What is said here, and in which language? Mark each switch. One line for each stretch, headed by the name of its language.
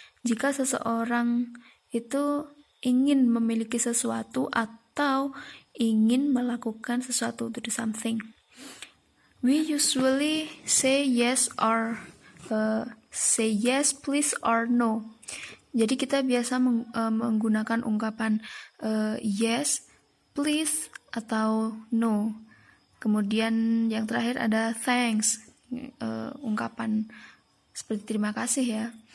Indonesian: Jika seseorang itu ingin memiliki sesuatu atau ingin melakukan sesuatu,
English: to do something. We usually say yes or say yes please or no.
Indonesian: Jadi kita biasa menggunakan ungkapan yes, please atau no. Kemudian yang terakhir ada thanks, ungkapan seperti terima kasih ya.